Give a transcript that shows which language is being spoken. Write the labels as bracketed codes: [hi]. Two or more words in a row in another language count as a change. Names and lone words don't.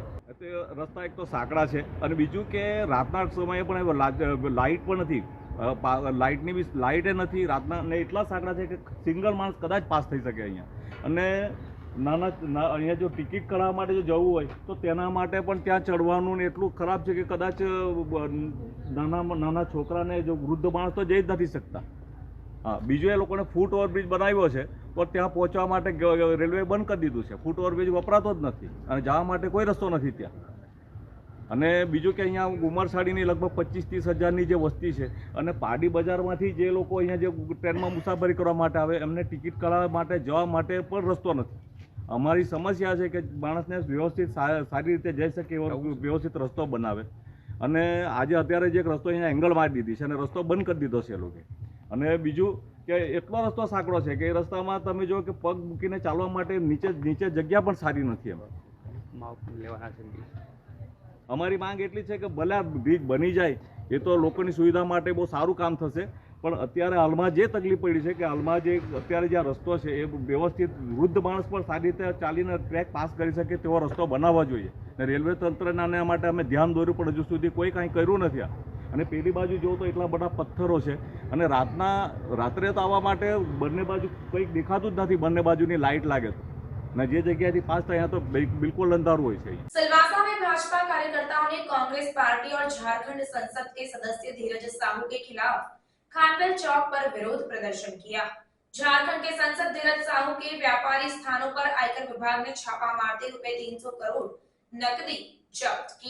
[gu] રસ્તા એક તો સાંકડા છે અને બીજું કે રાતના સમયે પણ લાઇટ પણ નથી, લાઇટની બી લાઇટે નથી રાતના, અને એટલા સાંકડા છે કે સિંગલ માણસ કદાચ પાસ થઈ શકે અહીંયા। અને અહીંયા જો ટિકિટ કઢાવવા માટે જો જવું હોય તો તેના માટે પણ ત્યાં ચડવાનું ને એટલું ખરાબ છે કે કદાચ નાના છોકરાને જો વૃદ્ધ માણસ તો જઈ જ નથી શકતા। હાં, બીજુ એ લોગોં ને [en] foot overbridge [gu] બનાવ્યો છે પર ત્યાં પહોંચવા માટે રેલવે બંધ કર દીધું છે। [en] foot overbridge [gu] વપરાતો જ નથી અને જવા માટે કોઈ રસ્તો નથી ત્યાં। અને બીજુ કે અહીંયા ઉમરસાડીની લગભગ 25-30 હજારની જે વસ્તી છે અને પારડી બજારમાંથી જે લોકો અહીંયા જે ટ્રેનમાં મુસાફરી કરવા માટે આવે એમને ટિકિટ કઢાવવા માટે જવા માટે પણ રસ્તો નથી। અમારી સમસ્યા છે કે માણસને વ્યવસ્થિત સારી રીતે જઈ શકે એવો વ્યવસ્થિત રસ્તો બનાવે। અને આજે અત્યારે જે એક રસ્તો અહીંયા એંગલ મારી દીધી છે અને રસ્તો બંધ કરી દીધો છે એ લોકે। અને બીજું કે એટલો રસ્તો સાંકડો છે કે એ રસ્તામાં તમે જો કે પગ મૂકીને ચાલવા માટે નીચે જગ્યા પણ સારી નથી। એમ અમારી માંગ એટલી છે કે ભલે બ્રિજ બની જાય એ તો લોકોની સુવિધા માટે બહુ સારું કામ થશે, પણ અત્યારે હાલમાં જે તકલીફ પડી છે કે હાલમાં જે અત્યારે જે રસ્તો છે એ વ્યવસ્થિત વૃદ્ધ માણસ પણ સારી રીતે ચાલીને ટ્રેક પાસ કરી શકે તેવો રસ્તો બનાવવો જોઈએ। ને રેલવે તંત્રના આના માટે અમે ધ્યાન દોર્યું પણ હજુ સુધી કોઈ કાંઈ કર્યું નથી। અને પેલી બાજુ જો તો એટલા બધા પથ્થરો છે અને રાત્રે તો આવવા માટે બંને બાજુ કંઈક દેખાતું જ નથી, બંને બાજુની લાઇટ લાગે તો ને જે જગ્યાએથી પાસ થાય તો બિલકુલ અંધારું હોય છે। [hi] सिलवासा में भाजपा कार्यकर्ताओं ने कांग्रेस पार्टी और झारखंड संसद के सदस्य धीरज साहू के खिलाफ खानवेल चौक पर विरोध प्रदर्शन किया। झारखंड के सांसद धीरज साहू के व्यापारी स्थानों पर आयकर विभाग ने छापा मारते ₹300 करोड़ नकदी जब्त की।